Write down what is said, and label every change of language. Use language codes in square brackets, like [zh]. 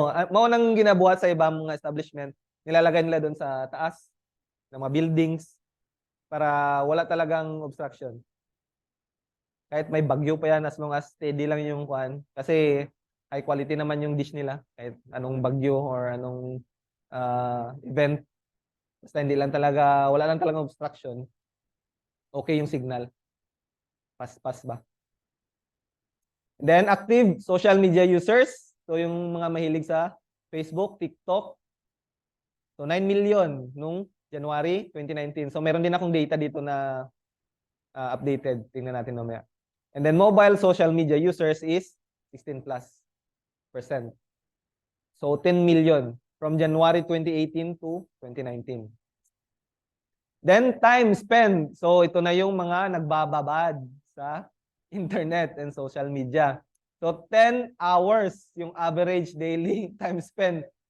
[ceb] Mao nang ginabuhat [tl] sa ibang mga establishment. Nilalagay nila doon sa taas ng mga buildings para wala talagang obstruction. Kahit may bagyo pa yan as long as steady lang yung kuan kasi high quality naman yung dish nila kahit anong bagyo or anong event. Basta hindi lang talaga, wala lang talagang obstruction. Okay yung signal. Pas ba? [en] Then active social media users. [tl] So yung mga mahilig sa Facebook, TikTok. So 9 million nung January 2019. So meron din akong data dito na updated. Tingnan natin mamaya. [en] And then mobile social media users is 16+%. So 10 million from January 2018 to 2019. Then time spent. [tl] So ito na yung mga nagbababad sa internet and social media. [en] So 10 hours yung average daily time spent.